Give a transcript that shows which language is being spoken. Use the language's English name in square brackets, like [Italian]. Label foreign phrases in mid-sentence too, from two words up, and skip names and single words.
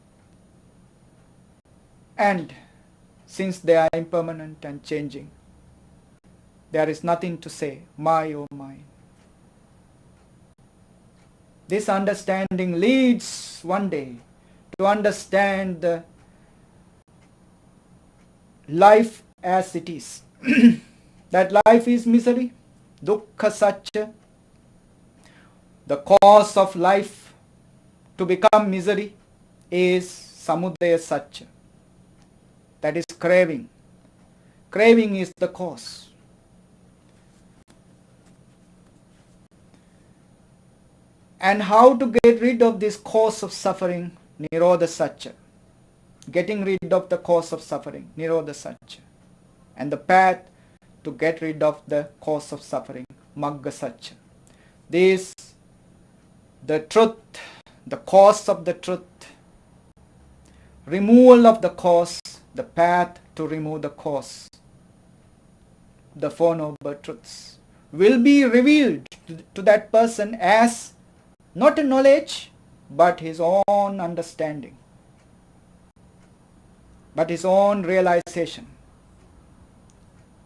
[English] And since they are impermanent and changing, there is nothing to say, my oh mine. This understanding leads one day to understand the life as it is. That life is misery, [Pali] dukkha satya. [English] The cause of life to become misery is [Pali] samudaya satya. [English] That is craving. Craving is the cause. And how to get rid of this cause of suffering? [Pali] Nirodha satya. [English] Getting rid of the cause of suffering, [Pali] nirodha satya. [English] And the path to get rid of the cause of suffering, [Pali] magga satya. [English] This, the truth, the cause of the truth, removal of the cause, the path to remove the cause, the Four Noble Truths, will be revealed to that person as not a knowledge, but his own understanding, but his own realization.